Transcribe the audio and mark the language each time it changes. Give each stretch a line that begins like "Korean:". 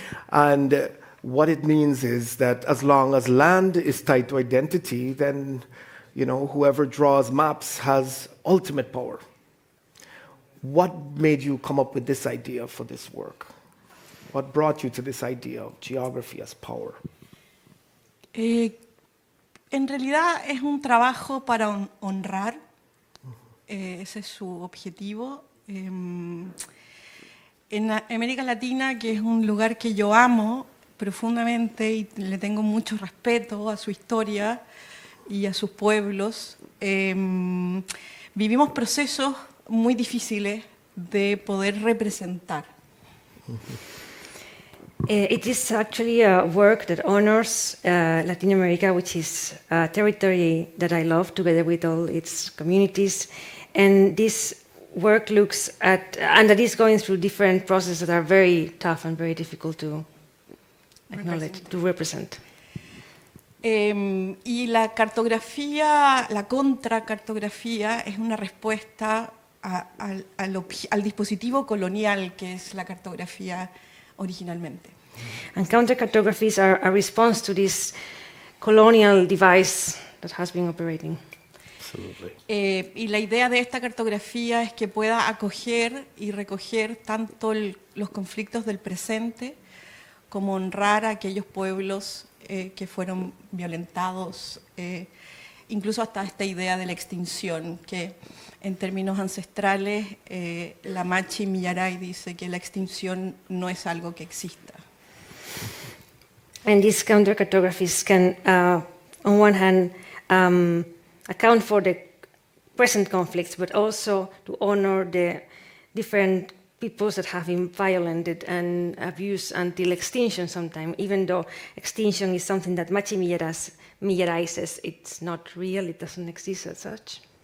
English: And what it means is that as long as land is tied to identity, then whoever draws maps has ultimate power. What made you come up with this idea for this work? What brought you to this idea of geography as power?
Spanish: En realidad es un trabajo para honrar, ese es su objetivo. En América Latina, que es un lugar que yo amo profundamente y le tengo mucho respeto a su historia y a sus pueblos, vivimos procesos muy difíciles de poder representar.
English: It is actually a work that honors Latin America, which is a territory that I love, together with all its communities. And this work looks at, and that is going through different processes that are very tough and very difficult to acknowledge, to represent.
Spanish: Y la cartografía, la contracartografía, es una respuesta al dispositivo colonial que es la cartografía originalmente.
English: And counter-cartographies are a response to this colonial device that has been operating. Absolutely.
Spanish: Y la idea de esta cartografía es que pueda acoger y recoger tanto los conflictos del presente como honrar a aquellos pueblos que fueron violentados, incluso hasta esta idea de la extinción, que en términos ancestrales la Machi Millaray dice que la extinción no es algo que exista.
English: And these counter-cartographies can, on one hand, account for the present conflicts, but also to honor the different peoples that have been violated and abused until extinction sometimes, even though extinction is something that Machi Millaray says it's not real, it doesn't exist as such.